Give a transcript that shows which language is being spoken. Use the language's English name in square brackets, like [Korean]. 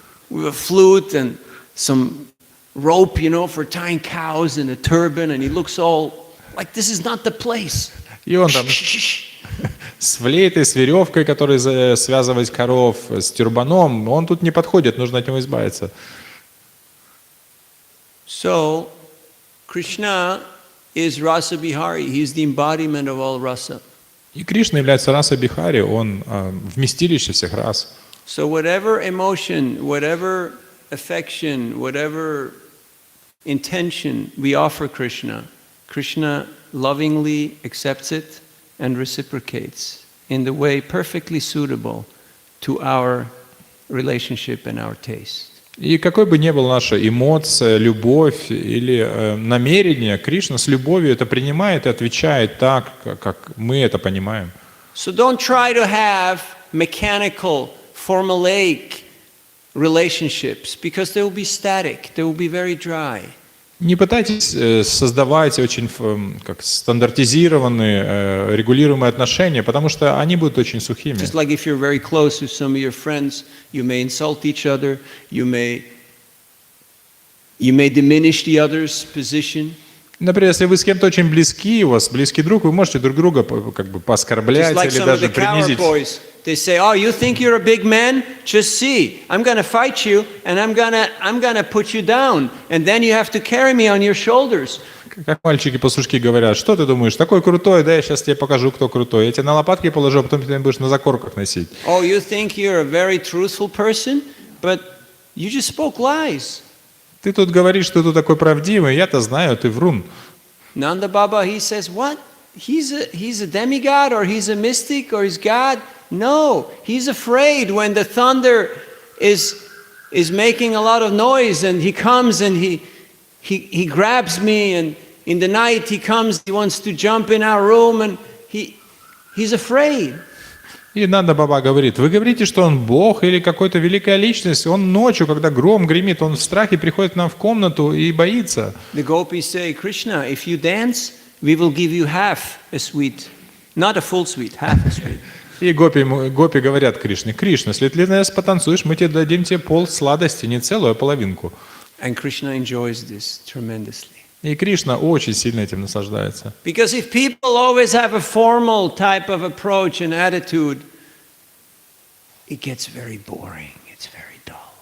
[English] with a flute and some rope, for tying cows and a turban, and he looks all like this is not the place. [Russian] И он там с флейтой, с веревкой, которой связывать коров, с тюрбаном. Он тут не подходит, нужно от него избавиться. [English] So, Krishna is Rasa Bihari. He's the embodiment of all rasa. [Russian] И Кришна является раса Бихари, он вместилище всех рас. [English] So whatever emotion, whatever affection, whatever intention we offer Krishna, Krishna lovingly accepts it and reciprocates in the way perfectly suitable to our relationship and our taste. [Russian] И какой бы ни была наша эмоция, любовь или намерение, Кришна с любовью это принимает и отвечает так, как мы это понимаем. [English] So don't try to have mechanical, formulaic relationships because they will be static, they will be very dry. [Russian] Не пытайтесь создавать очень стандартизированные, регулируемые отношения, потому что они будут очень сухими. [English] Just like if you're very close with some of your friends, you may insult each other, you may diminish the other's position. [Russian] Например, если вы с кем-то очень близки, у вас близкий друг, вы можете друг друга пооскорблять [English] Just like [Russian] или [English] some of [Russian] даже [English] the coward [Russian] принизить. [English] boys, they say, "Oh, you think you're a big man? Just see. I'm going to fight you, and I'm gonna put you down, and then you have to carry me on your shoulders." [Russian] Как мальчики-пастушки говорят: что ты думаешь, такой крутой, да, я сейчас тебе покажу, кто крутой. Я тебя на лопатки положу, а потом ты меня будешь на закорках носить. [English] Oh, you think you're a very truthful person, but you just spoke lies. [Russian] Ты тут говоришь, что ты такой правдивый, я-то знаю, ты врун. [English] Nanda Baba, he says, what? He's a demigod, or he's a mystic, or he's God? No, he's afraid when the thunder is making a lot of noise, and he comes and he grabs me, and in the night he comes, he wants to jump in our room, and he's afraid. [Russian] И Нанда Баба говорит: вы говорите, что он Бог или какая-то великая личность, он ночью, когда гром гремит, он в страхе приходит к нам в комнату и боится. [English] The gopis say, Krishna, if you dance, we will give you half a sweet, not a full sweet, half a sweet. [Russian] И гопи говорят Кришне: Кришна, если ты нас потанцуешь, мы тебе дадим тебе пол сладости, не целую, а половинку. [English] And Krishna enjoys this tremendously. [Russian] И Кришна очень сильно этим наслаждается. [English] Because if people always have a formal type of approach and attitude, it gets very boring, it's very dull.